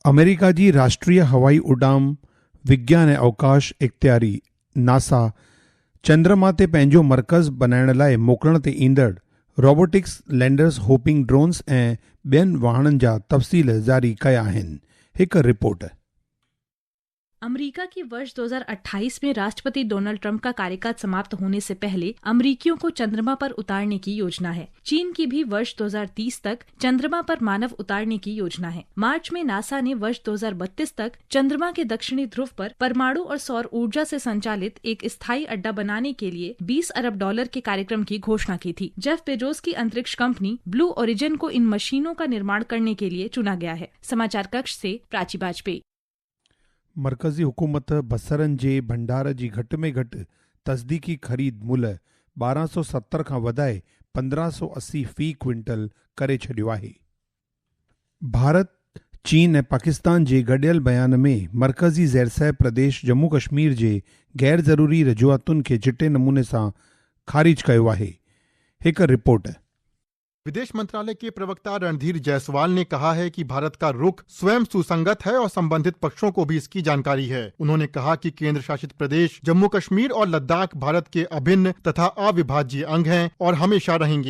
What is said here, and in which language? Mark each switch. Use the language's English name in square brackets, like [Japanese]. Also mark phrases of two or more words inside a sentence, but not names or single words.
[Sindhi] अमेरिका जी राष्ट्रीय हवाई उडाम विज्ञान ऐं अवकाश इख़्तियारी नासा चंद्रमा ते पंहिंजो मर्कज़ बनाइण लाइ मोकिलण ते ईंदड़ [English] robotics landers hopping drones [Sindhi] ऐं ॿियनि वाहननि जा तफ़सील जारी कया आहिनि। हिकु रिपोर्ट। [Hindi] अमेरिका की वर्ष 2028 में राष्ट्रपति डोनाल्ड ट्रंप का कार्यकाल समाप्त होने से पहले अमेरिकियों को चंद्रमा पर उतारने की योजना है। चीन की भी वर्ष 2030 तक चंद्रमा पर मानव उतारने की योजना है। मार्च में नासा ने वर्ष 2032 तक चंद्रमा के दक्षिणी ध्रुव पर परमाणु और सौर ऊर्जा से संचालित एक स्थायी अड्डा बनाने के लिए $20 अरब के कार्यक्रम की घोषणा की थी। जेफ बेजोस की अंतरिक्ष कंपनी ब्लू ओरिजिन को इन मशीनों का निर्माण करने के लिए चुना गया है। समाचार कक्ष से प्राची बाजपेयी। [Sindhi] मरकज़ी हुकूमत बसरनि जे भंडार जी घटि में घटि तस्दीकी ख़रीद मुल्ह 1270 खां वधाए 1580 फ़ी क्विंटल करे छॾियो आहे। भारत, चीन ऐं पाकिस्तान जे गॾियल बयान में मरकज़ी ज़ैरसैब प्रदेश जम्मू कश्मीर जे गैर ज़रूरी रजूआतुनि खे चिटे नमूने सां ख़ारिज कयो आहे। हिकु रिपोर्ट। [Hindi] विदेश मंत्रालय के प्रवक्ता रणधीर जायसवाल ने कहा है कि भारत का रुख स्वयं सुसंगत है और संबंधित पक्षों को भी इसकी जानकारी है। उन्होंने कहा कि केंद्र शासित प्रदेश जम्मू कश्मीर और लद्दाख भारत के अभिन्न तथा अविभाज्य अंग हैं और हमेशा रहेंगे।